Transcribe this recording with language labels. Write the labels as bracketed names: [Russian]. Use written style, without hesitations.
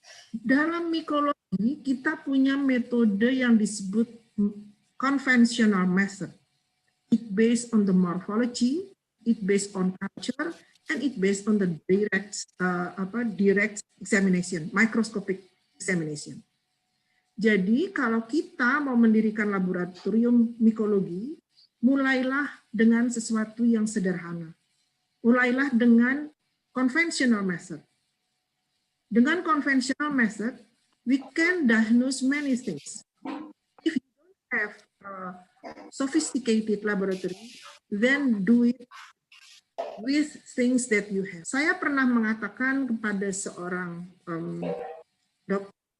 [Indonesian] Dalam mikologi, kita punya metode yang disebut conventional method. [English] It based on the morphology, it based on culture, and it based on the direct examination, microscopic examination. [Indonesian] Jadi kalau kita mau mendirikan laboratorium mikologi, mulailah dengan sesuatu yang sederhana. Mulailah dengan conventional method. Dengan [English] conventional method, we can diagnose many things. If you don't have a sophisticated laboratory, then do it with things that you have. [Indonesian] Saya pernah mengatakan kepada seorang dokter,